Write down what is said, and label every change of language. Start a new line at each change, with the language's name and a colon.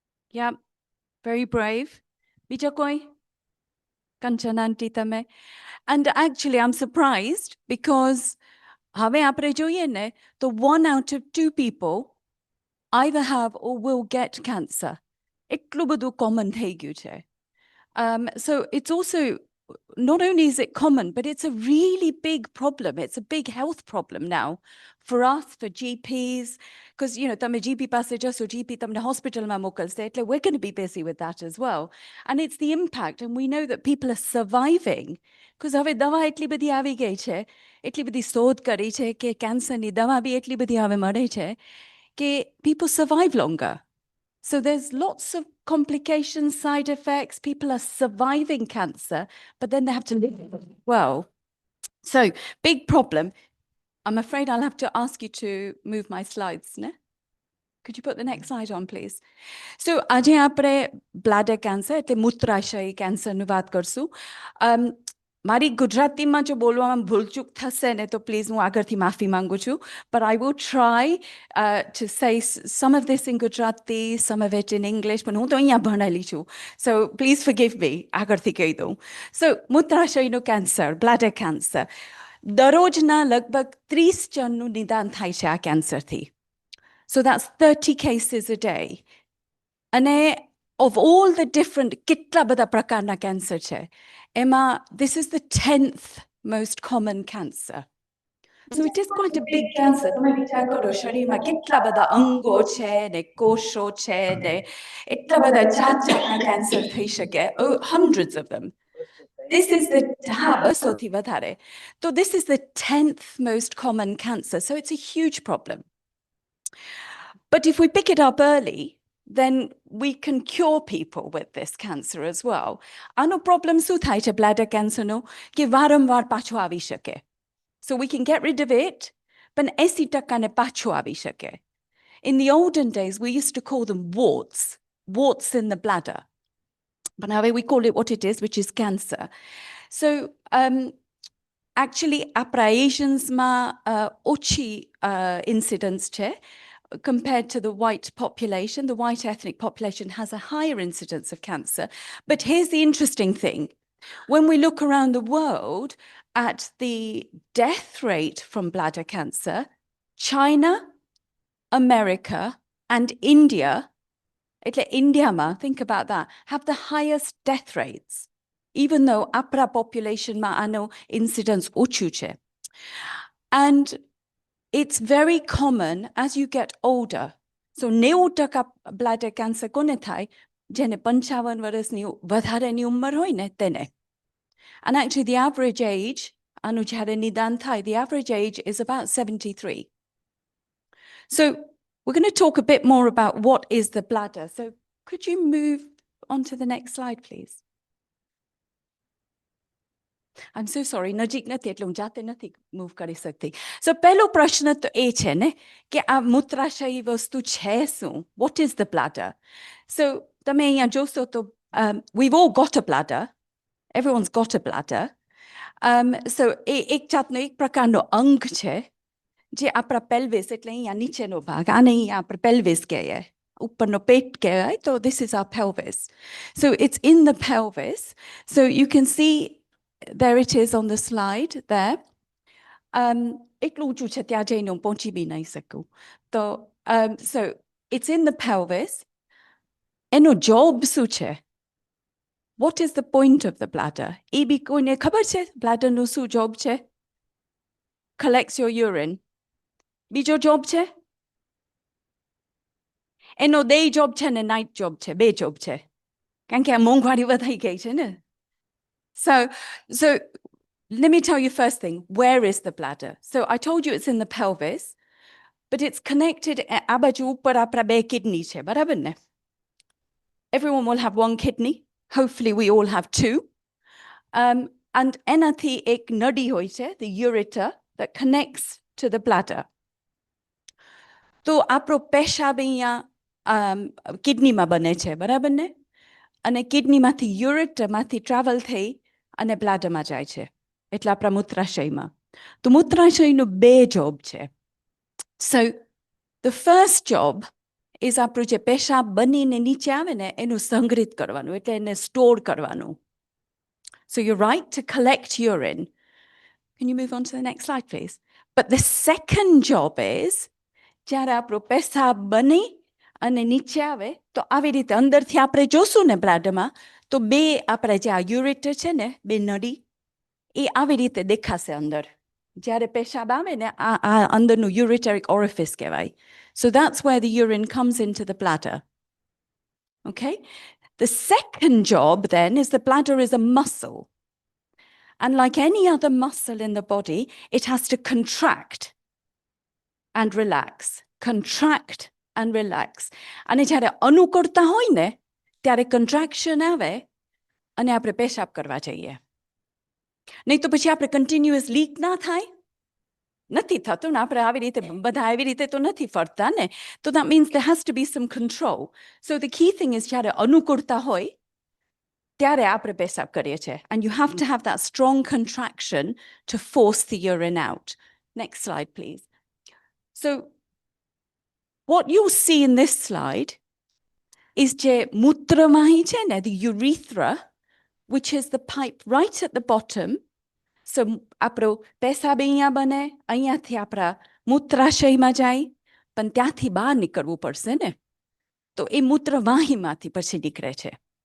English: Yeah, very brave.
Gujarati: Bija koi? Kanchananti tame.
English: And actually, I'm surprised because have
Gujarati: apre જોઈએ ને તો
English: 1 out of 2 people either have or will get cancer.
Gujarati: એટલું બધું common થઈ ગયું છે.
English: So it's also, not only is it common, but it's a really big problem. It's a big health problem now for us, for GPs, because,
Gujarati: તમે GP પાસે જશો, GP તમને હોસ્પિટલમાં મોકલશે, એટલે
English: we're going to be busy with that as well. And it's the impact, and we know that people are surviving, because
Gujarati: હવે દવા એટલી બધી આવી ગઈ છે, એટલી બધી શોધ કરી છે કે કેન્સરની દવા બી એટલી બધી હવે મળે છે કે
English: people survive longer. So there's lots of complications, side effects. People are surviving cancer, but then they have to live with it well. So big problem. I'm afraid I'll have to ask you to move my slides. Ne? Could you put the next slide on, please?
Gujarati: So આજે આપણે bladder cancer એટલે મૂત્રાશય કેન્સરનું વાત કરશું. મારી ગુજરાતીમાં જો બોલવામાં ભૂલચૂક થશે ને તો પ્લીઝ હું આગળથી માફી માંગુ છું.
English: But I will try to say some of this in Gujarati, some of it in English.
Gujarati: પણ હું તો અહીંયા ભણેલી છું.
English: So please forgive me.
Gujarati: આગળથી કહી દઉં.
English: So મૂત્રાશયનું cancer, bladder cancer.
Gujarati: દરરોજના લગભગ 30 જણનું નિદાન થાય છે આ કેન્સરથી.
English: So that's 30 cases a day. And of all the different
Gujarati: કેટલા બધા પ્રકારના cancer છે,
English: Emma, this is the 10th most common cancer. So it is quite a big cancer.
Gujarati: તમે વિચાર કરો શરીરમાં કેટલા બધા અંગો છે ને કોષો છે ને એટલા બધા જાતના cancer થઈ શકે.
English: Oh, hundreds of them. This is the
Gujarati: 200થી વધારે.
English: So this is the 10th most common cancer. So it's a huge problem. But if we pick it up early, then we can cure people with this cancer as well.
Gujarati: આનો problem શું થાય છે bladder cancer નો કે વારંવાર પાછો આવી શકે.
English: So we can get rid of it, but 80%
Gujarati: પાછો આવી શકે.
English: In the olden days, we used to call them warts in the bladder. But now we call it what it is, which is cancer. So actually,
Gujarati: આપણા Asiansમાં ઓછી incidence છે.
English: Compared to the white population, the white ethnic population has a higher incidence of cancer. But here's the interesting thing. When we look around the world at the death rate from bladder cancer, China, America, and India, think about that, have the highest death rates, even though
Gujarati: apra population ma ano incidence ochu છે.
English: And it's very common as you get older.
Gujarati: So 90% bladder cancer કોને થાય જેને 55 વર્ષની વધારેની ઉંમર હોય ને તેને.
English: And actually the average age,
Gujarati: આનું જ્યારે નિદાન થાય,
English: the average age is about 73. So we're going to talk a bit more about what is the bladder. So could you move on to the next slide, please? I'm so sorry,
Gujarati: નજીક નથી એટલે હું જાતે નથી move કરી શકતી. So પહેલો પ્રશ્ન તો એ છે ને કે આ મૂત્રાશયી વસ્તુ છે શું?
English: What is the bladder? So
Gujarati: તમે અહીંયા જોશો તો
English: we've all got a bladder. Everyone's got a bladder.
Gujarati: So એક જાતનો એક પ્રકારનો અંગ છે જે આપણા pelvis એટલે અહીંયા નીચેનો ભાગ આને અહીંયા આપણે pelvis કહીએ. ઉપરનો પેટ કહેવાય તો
English: this is our pelvis. So it's in the pelvis. So you can see there it is on the slide there.
Gujarati: એટલું ઊંચું છે ત્યાં જઈને હું પહોંચી બી નહીં શકું.
English: તો so it's in the pelvis.
Gujarati: એનો job શું છે?
English: What is the point of the bladder?
Gujarati: એ બી કોઈને ખબર છે bladderનું શું job છે?
English: Collects your urine.
Gujarati: બીજો job છે? એનો day job છે ને night job છે, બે job છે. કારણ કે આ મોંઘવારી વધાઈ ગઈ છે ને. So
English: let me tell you first thing, where is the bladder? So I told you it's in the pelvis, but it's connected,
Gujarati: આ બાજુ ઉપર આપણા બે કિડની છે, બરાબર ને?
English: Everyone will have one kidney. Hopefully we all have two. And
Gujarati: એનાથી એક નળી હોય છે,
English: the ureter, that connects to the bladder.
Gujarati: તો આપણો પેશાબ અહીંયા કિડનીમાં બને છે, બરાબર ને? અને કિડનીમાંથી યુરેટરમાંથી ટ્રાવેલ થઈ અને બ્લાડરમાં જાય છે, એટલે આપણા મૂત્રાશયમાં. તો મૂત્રાશયનું બે જોબ છે.
English: So the first job is
Gujarati: આપણું જે પેશાબ બનીને નીચે આવે ને એનું સંગ્રહિત કરવાનું, એટલે એને સ્ટોર કરવાનું.
English: So you're right to collect urine. Can you move on to the next slide, please? But the second job is,
Gujarati: જ્યારે આપણો પેશાબ બની અને નીચે આવે તો આવી રીતે અંદરથી આપણે જોશું ને બ્લાડરમાં તો બે આપણા જે આ યુરેટર છે ને, બે નળી, એ આવી રીતે દેખાશે અંદર. જ્યારે પેશાબ આવે ને આ અંદરનું ureteric orifice કહેવાય.
English: So that's where the urine comes into the bladder. Okay? The second job then is the bladder is a muscle. And like any other muscle in the body, it has to contract and relax. Contract and relax.
Gujarati: અને જ્યારે અનુકૂળતા હોય ને ત્યારે contraction આવે અને આપણે પેશાબ કરવા જઈએ. નહીં તો પછી આપણે continuous leak ના થાય? નથી થતું ને, આપણે આવી રીતે બધા આવી રીતે તો નથી ફરતા ને.
English: તો that means there has to be some control. So the key thing is
Gujarati: જ્યારે અનુકૂળતા હોય ત્યારે આપણે પેશાબ કરીએ છીએ.
English: And you have to have that strong contraction to force the urine out. Next slide, please. So what you'll see in this slide is
Gujarati: જે મૂત્રવાહી છે ને,
English: the urethra, which is the pipe right at the bottom.
Gujarati: So આપણો પેશાબ અહીંયા બને, અહીંયાથી આપણા મૂત્રાશયમાં જાય, પણ ત્યાંથી બહાર નીકળવું પડશે ને, તો એ મૂત્રવાહીમાંથી પછી નીકળે છે.